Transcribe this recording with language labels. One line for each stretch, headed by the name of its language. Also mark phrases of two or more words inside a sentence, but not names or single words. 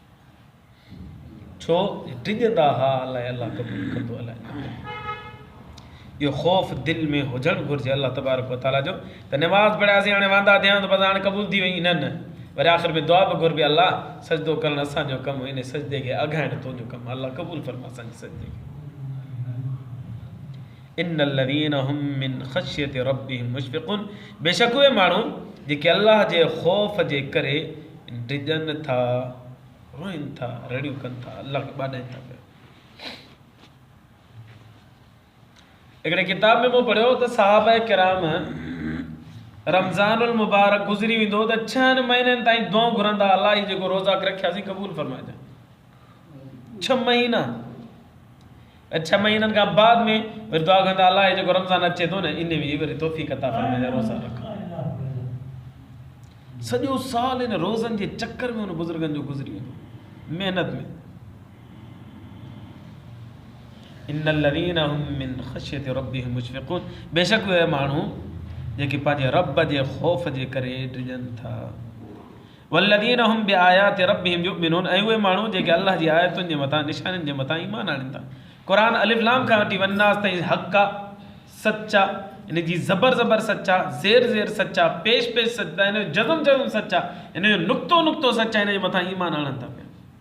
Sindhi: छो टिजंदा हा अलाए अलाह क़बूल कंदो अलाए न कंदो। इहो ख़ौफ़ दिलि में हुजणु घुरिजे अलाह
Arabic: تبارك و تعالى
Sindhi: जो, त नमाज़ पढ़ियासीं हाणे वांदा थिया त बसि हाणे क़बूल थी वई, न न, वरी आख़िर में दुआ बि घुरिबी, अलाह सजदो करणु असांजो कमु, इन सजदे खे अघाइणु तुंहिंजो कमु, अलाह क़बूल फरमा असांजे सजदे खे।
Arabic: إن الذين هم من خشية ربهم مشفقون,
Sindhi: बेशक उहे माण्हू जेके अलाह जे ख़ौफ़ जे करे डिॼनि था, रोइनि था, रड़ियूं कनि था, अलाह खे ॿाॾाइनि था पिया। हिकिड़े किताब में मूं पढ़ियो त सहाबा किराम
Arabic: رمضان المبارك
Sindhi: गुज़री वेंदो त 6 महीननि ताईं दुआऊं घुरंदा, अलाह ही जेको रोज़ा रखियासीं क़बूल फरमाइजांइ। 6 महीना, 6 महीननि खां बाद में वरी दुआ कंदा अलाह ही जेको रमज़ान अचे थो न, इन में वरी तौफ़ीक़ अता फरमाइजांइ रोज़ा रख। सॼो साल इन रोज़नि जे चक्कर में हुन बुज़ुर्गनि जो गुज़री वेंदो, महिनत में।
Arabic: إن الذين هم من خشية ربهم مشفقون,
Sindhi: बेशक उहे माण्हू जेके पंहिंजे रब जे ख़ौफ़ जे करे डिॼनि था।
Arabic: والذين هم بآيات ربهم يؤمنون,
Sindhi: ऐं उहे माण्हू जेके अल्लाह जी आयतुनि जे मथां, निशानियुनि जे मथां ईमान आणनि था। क़ुरान अलिफ लाम खां वठी वन्नास ताईं हक़ आहे, सचा, इन जी ज़बर ज़बर सचा, ज़ेर ज़ेर सचा, पेश पेश सचा, इन जो जज़म जज़म सचा, इन जो नुक़्तो नुक़्तो सचा, इन जे मथां ईमान आणनि था पिया।